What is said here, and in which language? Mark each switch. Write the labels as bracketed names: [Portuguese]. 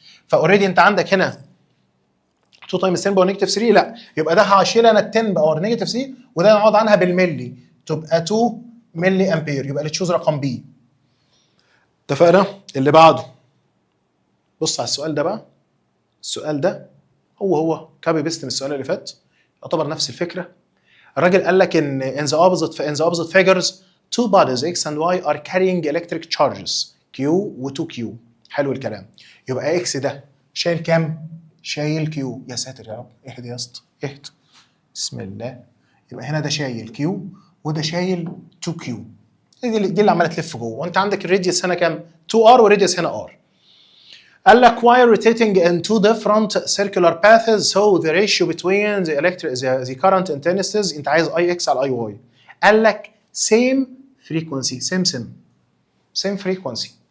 [Arabic] فاوريدي انت عندك هنا 2 تايمز 10 باور نيجاتيف 3، لا يبقى ده هشيل انا ال 10 باور نيجاتيف 3 وده نعوض عنها بالملي تبقى 2 ملي امبير، يبقى اللي تشوز رقم بي. اتفقنا؟ اللي بعده بص على السؤال ده بقى. السؤال ده هو كابي بيست من السؤال اللي فات، يعتبر نفس الفكره. الراجل قال لك ان [English] in the opposite figures two bodies x and y are carrying electric charges q و 2q. [Arabic] حلو الكلام. يبقى x ده شايل كام؟ شايل q. يا ساتر يا رب، اهدي يا اسطى اهدي، بسم الله. يبقى هنا ده شايل q وده شايل 2q. دي اللي عماله تلف جوه، وانت عندك الراديوس هنا كام؟ 2r والراديوس هنا r. قال لك [English] while rotating in two different circular paths so the ratio between the current intensities، [Arabic] انت عايز Ix على Iy. قال لك [English] same frequency same frequency.